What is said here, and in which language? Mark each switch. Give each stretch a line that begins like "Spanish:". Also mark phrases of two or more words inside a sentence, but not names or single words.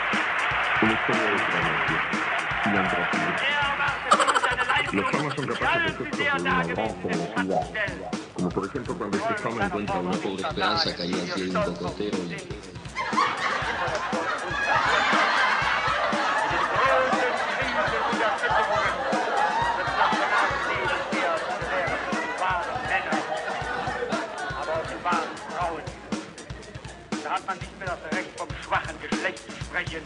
Spanish: Los famas son capaces de cosas de una gran generosidad, como por ejemplo cuando este fama encuentra una pobre Esperanza caía al pie de un cocotero y...
German: hat man nicht mehr das Recht, vom schwachen Geschlecht zu sprechen.